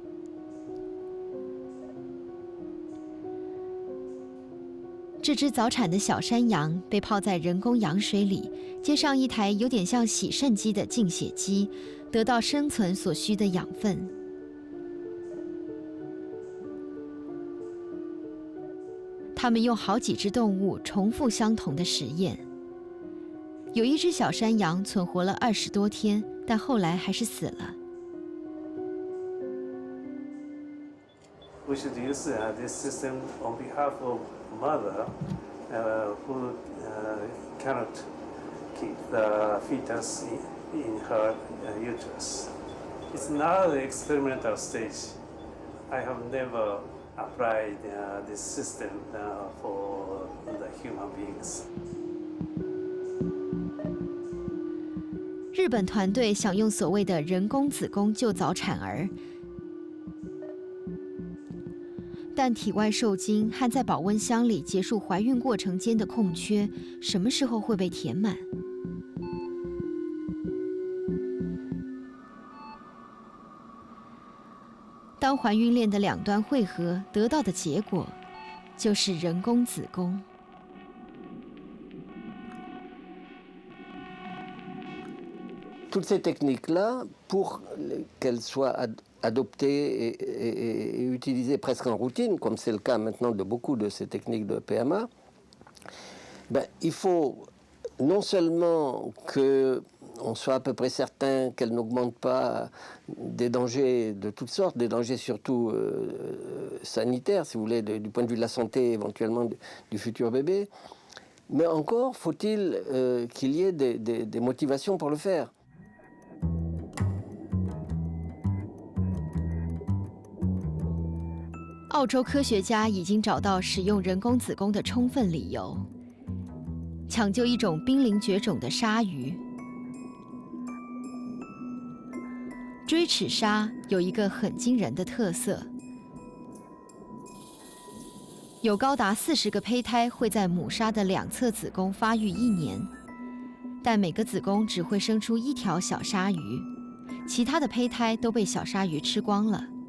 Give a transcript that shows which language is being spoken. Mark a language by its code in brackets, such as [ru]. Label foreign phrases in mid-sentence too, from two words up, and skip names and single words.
[zh] 这只早产的小山羊被泡在人工羊水里，接上一台有点像洗肾机的净血机，得到生存所需的养分。他们用好几只动物重复相同的实验。有一只小山羊存活了20多天，但后来还是死了。 [en] We should use this system on behalf of mother who cannot keep the fetus in her uterus. It's now the experimental stage. I have never applied this system for the human beings. [zh] 日本团队想用所谓的人工子宫救早产儿。但体外受精和在保温箱里结束怀孕过程间的空缺，什么时候会被填满？当怀孕链的两端汇合，得到的结果就是人工子宫。 [fr] Toutes ces techniques-là, pour qu'elles soient adoptées et utilisées presque en routine, comme c'est le cas maintenant de beaucoup de ces techniques de PMA, il faut non seulement qu'on soit à peu près certain qu'elles n'augmentent pas des dangers de toutes sortes, des dangers surtout sanitaires, si vous voulez, du point de vue de la santé éventuellement du futur bébé, mais encore faut-il qu'il y ait des motivations pour le faire. [zh] 澳洲科学家已经找到使用人工子宫的充分理由，抢救一种濒临绝种的鲨鱼。锥齿鲨有一个很惊人的特色，有高达40个胚胎会在母鲨的两侧子宫发育1年，但每个子宫只会生出1条小鲨鱼，其他的胚胎都被小鲨鱼吃光了。